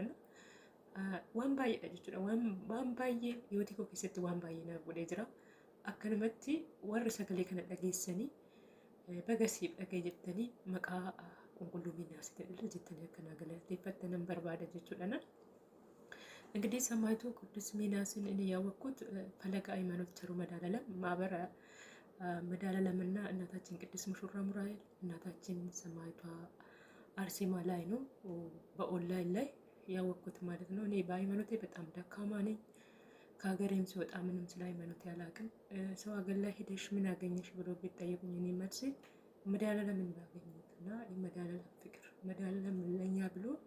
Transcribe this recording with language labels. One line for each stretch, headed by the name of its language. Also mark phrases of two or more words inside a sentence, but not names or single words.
Oromo: Waan baay'eedha jechuudha. Waan baay'ee dhiyootii koo keessatti waan baay'ee naaf bu'ee jira. Akkanumatti warri sagalee kana dhageessanii baga siif dhagee jettanii maqaa qulqulluu miinaasitiin illee jettanii akka naa galateeffattan barbaada jechuudha.
Amharic: እንግዲህ ሰማዕቱ ቅዱስ ሚናስን እኔ ያወቅኩት ፈለገ ሃይማኖት ቸሩ መድኃኔዓለም ማህበረ መድኃኔዓለምና እናታችን ቅድስት ሙሽራ ሙራኤል እናታችን ሰማዕቷ አርሴማ ላይ ነው በኦንላይን ላይ ያወቅኩት ማለት ነው። እኔ በሃይማኖቴ በጣም ደካማ ነኝ። ከሀገሬም ሲወጣ ምንም ስለ ሃይማኖቴ አላውቅም። ሰው ሀገር ላይ ሄደሽ ምን አገኘሽ ብሎ ቢጠየቁኝ እኔ መልሴ መድኃኔዓለምን ባገኘሁት እና የመድኃኔዓለም ፍቅር መድኃኔዓለም ለእኛ ብሎ